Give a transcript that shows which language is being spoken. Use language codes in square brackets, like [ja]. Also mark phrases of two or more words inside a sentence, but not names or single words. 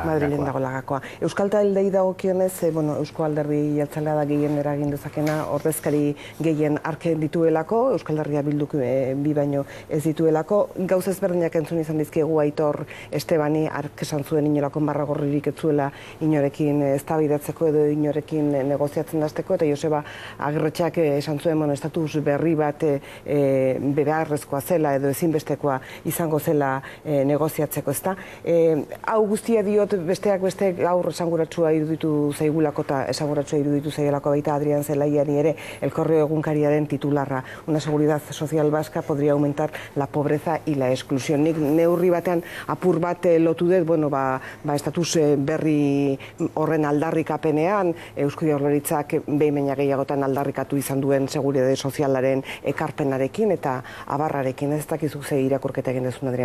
[eu] Madrilen dagoela gakoa. Euskal Taldei dagokionez, Eusko Alderdi Jeltzalea da gehien eragin dezakena, ordezkari gehien arke dituelako, Euskal Herria Bilduk bi baino ez dituelako, gauz ezberdinak entzun izan dizkiegu Aitor Estebani ark esan zuen inolako barragorririk ez zuela inorekin eztabaidatzeko edo inorekin negoziatzen hasteko, eta Joseba Agirretxeak esan zuen estatus berri bat beharrezkoa zela edo ezinbestekoa izango zela negoziatzeko, ezta. Hau guztia diot besteak beste gaur esanguratsua iruditu zaigulako eta esanguratsua iruditu zaigulako baita Adrian Zelaiari ere, El Correo egunkariaren titularra. [es] Una seguridad social vasca podría aumentar la pobreza y la exclusión. [eu] Nik neurri batean apur bat lotu dut, estatus berri horren aldarrikapenean, Eusko Jaurlaritzak behin gehiagotan aldarrikatu izan duen seguridade sozialaren ekarpenarekin eta abarrarekin. Ez dakizu ze irakurketa egin dezun, Adrian?